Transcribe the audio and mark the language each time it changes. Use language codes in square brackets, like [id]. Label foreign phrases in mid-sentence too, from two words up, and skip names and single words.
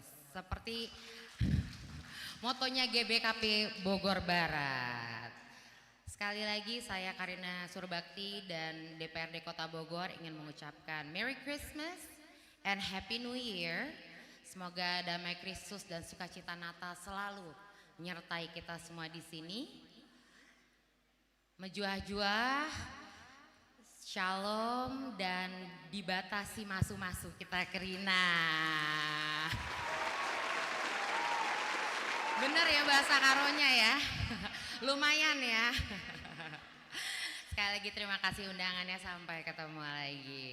[id] Seperti motonya GBKP Bogor Barat. Sekali lagi saya Karina Surbakti dan DPRD Kota Bogor ingin mengucapkan [en] Merry Christmas and Happy New Year. [id] Semoga damai Kristus dan sukacita Natal selalu menyertai kita semua di sini. Mejuah-juah, Shalom dan dibatasi masuk-masuk kita Karina. Bener ya bahasa Karonya ya, lumayan ya. Sekali lagi terima kasih undangannya, sampai ketemu lagi.